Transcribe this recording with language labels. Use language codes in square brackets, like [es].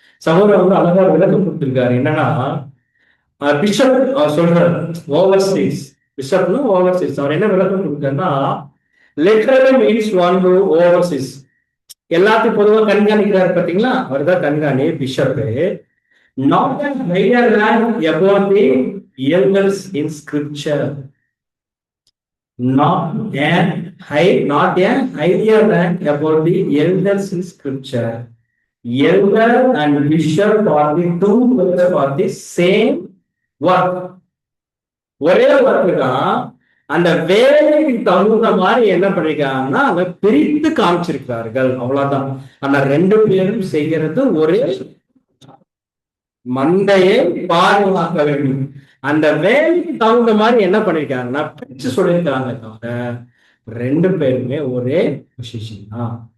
[ta] சகோதரர் வந்து அழகா விளக்கம் கொடுத்திருக்காரு. என்னன்னா பிஷப் சொல்றாரு ஓவர்சீஸ். பிஷப்னு ஓவர்சீஸ். அவர் என்ன விளக்கம் கொடுத்தாருன்னா [en] Literally means one who oversees. [ta] எல்லாத்தையும் பொதுவாக கண்காணிக்கிறாரு பாத்தீங்களா? அவர் தான் கண்காணி bishop. [en] not a higher rank above the elders in scripture. Not a higher rank above the elders in scripture. Elder and bishop are the two words for the same work. [ta] ஒரே work தான். அந்த வேலைக்கு தகுந்த மாதிரி என்ன பண்ணிருக்காங்கன்னா அதை பிரித்து காமிச்சிருக்கிறார்கள், அவ்வளவுதான். ஆனா ரெண்டு பேரும் செய்கிறது ஒரே, மந்தையை பாதுகாக்க வேண்டும். அந்த வேலைக்கு தகுந்த மாதிரி என்ன பண்ணிருக்காங்கன்னா பிரிச்சு சொல்லியிருக்காங்க தவிர ரெண்டு பேருமே ஒரே பொசிஷன் தான்.